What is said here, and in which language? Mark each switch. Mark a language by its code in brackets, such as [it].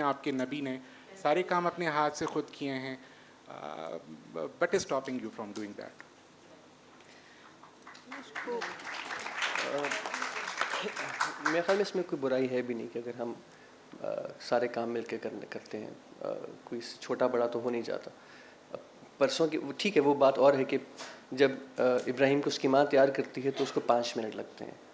[ur] آپ کے نبی نے سارے کام اپنے ہاتھ سے خود کیے ہیں. [en] What is stopping you from doing that? [ur] میرے خیال میں اس میں کوئی برائی ہے بھی نہیں کہ اگر ہم سارے کام مل کے کرتے ہیں, کوئی چھوٹا بڑا تو ہو نہیں جاتا. پرسوں کی ٹھیک ہے, وہ بات اور ہے کہ جب ابراہیم کو اس کی ماں تیار کرتی ہے تو اس کو 5 منٹ لگتے ہیں.